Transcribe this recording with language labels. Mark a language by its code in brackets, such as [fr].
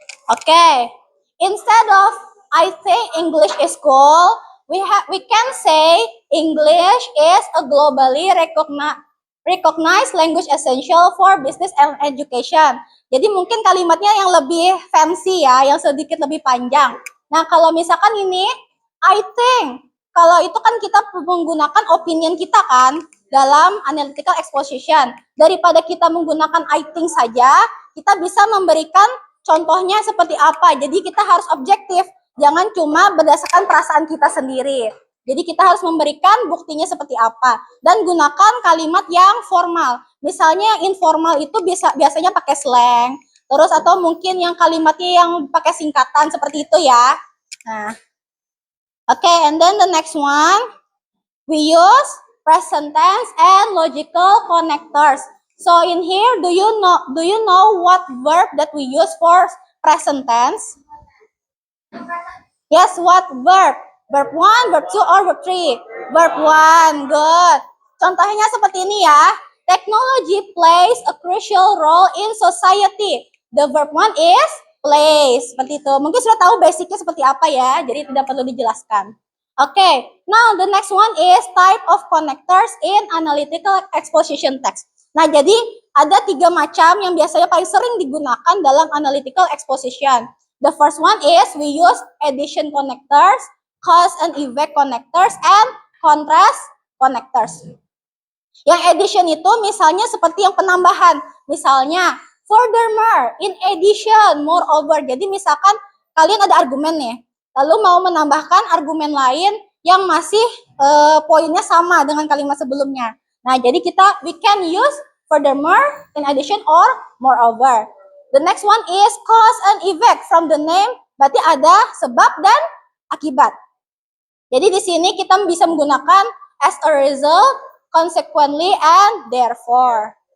[en] Okay. Instead of I think English is cool, we can say English is a globally recognized language essential for business and education. [id] Jadi mungkin kalimatnya yang lebih fancy ya, yang sedikit lebih panjang. Nah, kalau misalkan ini I think, kalau itu kan kita menggunakan opinion kita kan dalam analytical exposition. Daripada kita menggunakan I think saja, kita bisa memberikan contohnya seperti apa. Jadi kita harus objektif, jangan cuma berdasarkan perasaan kita sendiri. Jadi kita harus memberikan buktinya seperti apa dan gunakan kalimat yang formal. Misalnya yang informal itu biasanya pakai slang, terus atau mungkin yang kalimatnya yang pakai singkatan seperti itu ya. [en] Nah, okay, and then the next one, we use present tense and logical connectors. So in here, do you know what verb that we use for present tense? Yes, what verb? Verb 1, verb 2, or verb 3? Verb 1, good. [id] Contohnya seperti ini ya. [en] Technology plays a crucial role in society. The verb 1 is plays. [id] Seperti itu. Mungkin sudah tahu basicnya seperti apa ya. Jadi tidak perlu dijelaskan. [en] Okay, now the next one is type of connectors in analytical exposition text. [id] Nah, jadi ada 3 macam yang biasanya paling sering digunakan dalam analytical exposition. [en] The first one is we use addition connectors, cause and effect connectors, and contrast connectors. [id] Yang addition itu misalnya seperti yang penambahan. Misalnya, furthermore, in addition, moreover. Jadi misalkan kalian ada argumen nih, lalu mau menambahkan argumen lain yang masih poinnya sama dengan kalimat sebelumnya. Nah, jadi [en] we can use furthermore, in addition, or moreover. The next one is cause and effect. From the name, [id] berarti ada sebab dan akibat. Jadi di sini kita bisa menggunakan as a result, consequently, and therefore.